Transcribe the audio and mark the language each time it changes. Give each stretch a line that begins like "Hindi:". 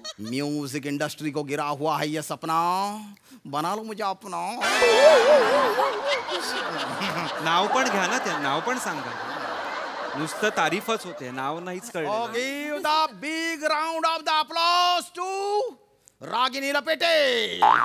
Hindi: Music industry को गिरा हुआ है ये सपना, बना लो मुझे अपना।
Marathi: नाव पण घ्या ना, ते नाव पण सांगा. नुसतं तारीफच होते, नाव नाहीच कळलं.
English: Give the big round of the applause to Ragini Lapete.